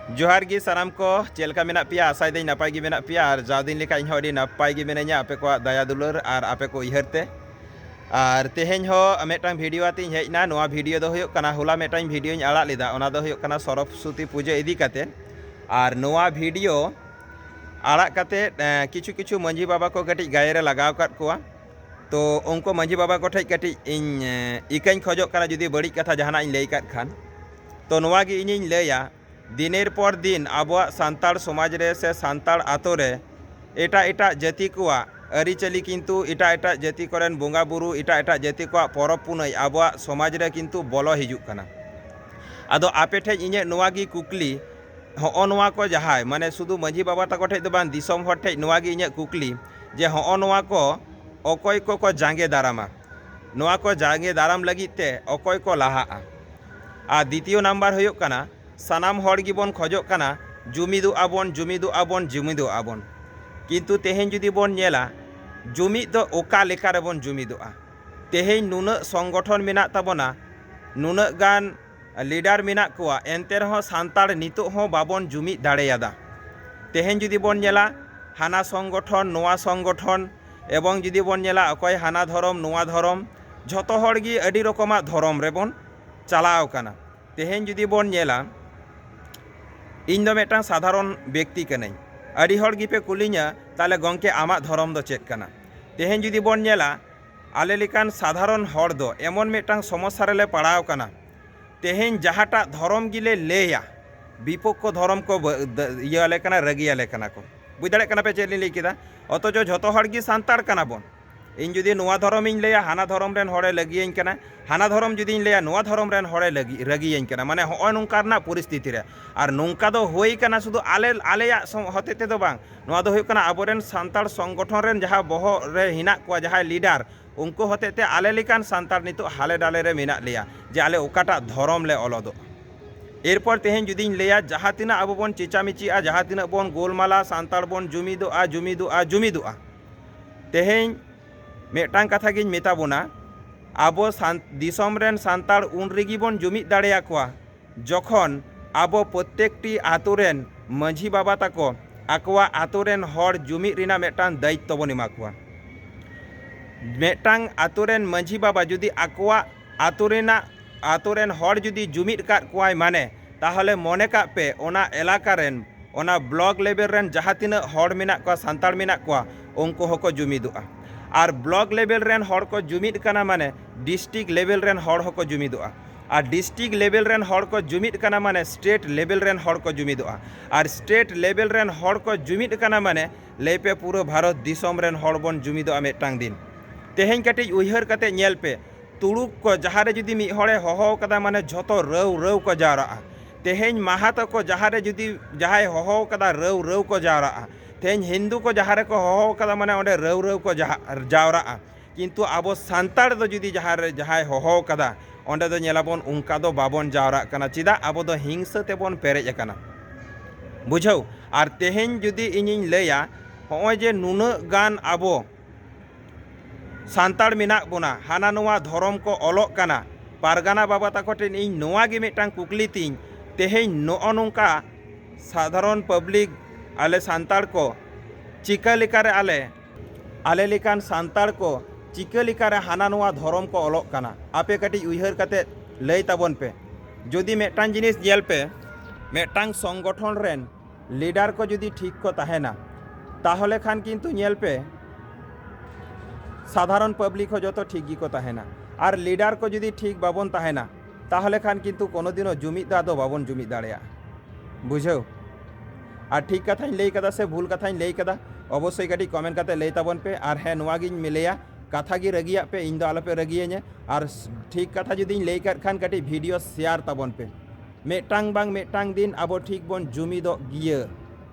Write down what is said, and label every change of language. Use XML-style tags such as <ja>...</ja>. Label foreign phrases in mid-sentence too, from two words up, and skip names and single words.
<sat>जोहार गी सानाम को चेलका मेना पिया आशा दी नपाय गी मेना पिया और जाव दिन लेका इनहो अडी नपाय गी मेनाया आपे को दया दुलार और आपे को उयहरते और तेहेñ हो मेटांग वीडियो आती हेजना नोआ वीडियो दो हुयुग कना होला मेटांग वीडियो आड़ा लेदा ओना दो हुयुग कना सरस्वती पूजा इदी काते और नोआ वीडियो आड़ा काते किछु किछु मंझी बाबा को कटी गायरे लगाव काट कोआ तो उनको मंझी बाबा को ठेज कटी इन इकाñ खोजोग कना जुदी बड़ी कथा जहाना इन लई काट खान तो नोआ गी इनिñ लैया दिनेर पर दिन अब सान्ताड़ समाज रे से सान्ताड़ आतो रे एटा एटा जाति कोआ आरिचाली किन्तु एटा एटा जाति कोरेन बोंगा बुरु एटा एटा जाति कोआ परब पुनई अब समाज रे किन्तु बोलो हिजुग कना आदो आपे ठेज इᱧे नोआ गी कुकली हो नोआ को जहाय माने सुधु मंझी बाबा तको ठेज दो बान दिसोम हर ठेज नोआ गी इᱧे कुकली जे हो नोआ को अकय को जांगे दारामा नोआ को जांगे दाराम लगी ते अकय को लाहा आ द्वितीय नम्बर हुयुग कना सानाम हर गिबन खोजोग कना जुमिदु आबन जुमिदु आबन जुमिदु आबन किन्तु तेहेñ जुदी बन नेला जुमिद दो ओका लेका रेबन जुमिदुआ तेहेñ नुना संगठन मेना ताबोना नुना गान लीडर मेना कोआ एनते रहो सान्ताड़ नितो हो बाबन जुमिद दाड़ेयादा तेहेñ जुदी बन नेला हाना संगठन नोआ संगठन एवं जुदी बन नेला अकय हाना धरम नोआ धरम झतो हर गी अडी रकमा धरम रेबन चालाव कना तेहेñ जुदी बन नेला इन दो मेटांग साधारण व्यक्ति कनाई अड़ी हर गिपे कुलिया ताले गंके आमा धरम दो चेक कना तेहेñ जुदी बन नेला आले लेकान साधारण हर दो एमन मेटांग समस्या रेले पड़ाव कना तेहेñ जहाटा धरम गिले लेया विपक्ष धरम को इयाले कना रगियाले कना को बुझ दाड़े कना पे चेक लई केदा अथच झतो हर गी सान्ताड़ कना बन इन जुदी नोआ धरम इन लैया हाना धरम रेन हरे लगियें कना हाना धरम जुदी इन लैया नोआ धरम रेन हरे रगियें कना माने होय नोंका रना परिस्थिति रे और नोंका दो होई कना शुधु आले आलेया हते ते दो बांग नोआ दो हुयुग कना आबोरेन सान्ताड़ संगठन रेन जहां बहो रे हिना को जहां लीडर उनको हते ते आले लेकान सान्ताड़ नितो हाले डाले रे मेना लिया जे आले ओकाटा धरम ले अलदो एरपर तेहेñ जुदी इन लैया जहां तिना आबो बन चिचामिचिआ जहां तिना बन गोलमाला सान्ताड़ बन जुमिदुआ जुमिदुआ जुमिदुआ तेहेñ मेटांग कथा गिन मेता बोना आबो दिसोम रेन सान्ताड़ उन रेगी बन जुमिद दाड़ेया कोआ जखन आबो प्रत्येकटी आतो रेन मंझी बाबा ताको आकोआ आतो रेन हर जुमिद रिना मेटांग दायित्व बन एमा कोआ मेटांग आतो रेन मंझी बाबा जुदी आकोआ आतो रेन हर जुदी जुमिद काट कोआय माने ताहले मने काग पे ओना एलाका रेन ओना</sat> <en>block level</en> <sat>रेन जहां तिना हर मेना कोआ सान्ताड़ मेना कोआ उनको हको जुमिदुआ और</sat> <en>block level</en> <sat>रेन हर को जुमिद कना माने</sat> <en>district level</en> <sat>रेन हर हको जुमिदुआ और</sat> <en>district level</en> <sat>रेन हर को जुमिद कना माने</sat> <en>state level</en> <sat>रेन हर को जुमिदुआ और</sat> <en>state level</en> <sat>रेन हर को जुमिद कना माने लेपे पूरा भारत दिसोम रेन हर बन जुमिदुआ मेटांग दिन तेहेñ कटिज उयहर कते नेल पे तुड़ुक को जहां रे जुदी मिद हरे होहो कदा माने झतो रव रव को जावरा तेहेñ माहातो को जहां रे जुदी जहाय होहो कदा रव रव को जावरा तेहेñ हिंदू को जहां रे को होहो कदा माने ओंडे रव रव को जावरा किन्तु आबो सान्ताड़ दो जुदी जहां रे जहाय होहो कदा ओंडे दो नेलाबन उनका दो बाबन जावरा कना चिदा आबो दो हिंसा तेबन पेरेज कना बुझाव और तेहेñ जुदी इनिñ लैया होय जे नुना गान आबो सान्ताड़ मेना बोना हाना नोआ धरम को अलोग कना पारगाना बाबा ताको ठेन इन नोआ गे मेटांग कुकली तिñ तेहेñ नोअ नोंका साधारण पब्लिक आले सान्ताड़ को चिका लेकारे आले लेकान सान्ताड़ को चिका लेकारे हाना नोआ धरम को अलोग कना आपे कटी उयहर कते लई ताबन पे जुदी मेटांग जिनिस जेल पे मेटांग संगठन रेन लीडर को जुदी ठीक को ताहेना ताहले खान किन्तु नेल पे साधारण पब्लिक हो जो ठीक गी को ताहेना और लीडर को जुदी ठीक बाबन ताहेना ताहले खान किन्तु कोनो दिनो जुमिद दा दो बाबन जुमिद दाड़ेया बुझाव और ठीक कथा लई कदा से भूल कथा लई कदा अवश्य कटी कमेंट करते लई ताबन पे और हे नोआ गिन मिलेया कथा गी रगिया पे इन दो आलोपे रगियें और ठीक कथा जुदी लई कर खान कटी</sat> <en>video share</en> <sat>ताबन पे मेटांग बांग मेटांग दिन आबो ठीक बन जुमिदो गिया।</sat>